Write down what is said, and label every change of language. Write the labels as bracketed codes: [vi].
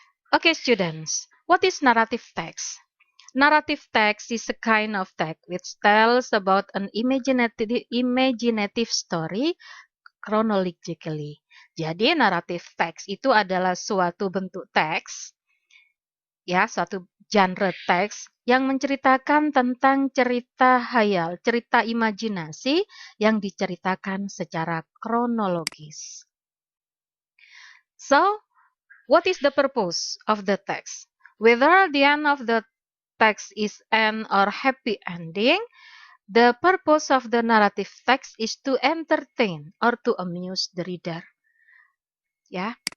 [en] Okay, students, what is narrative text? Narrative text is a kind of text which tells about an imaginative story chronologically. [id] Jadi narrative text itu adalah suatu bentuk teks, ya, suatu genre teks yang menceritakan tentang cerita hayal, cerita imajinasi yang diceritakan secara kronologis. [en] So, what is the purpose of the text? Whether the end of the text is an or happy ending, the purpose of the narrative text is to entertain or to amuse the reader. Ya.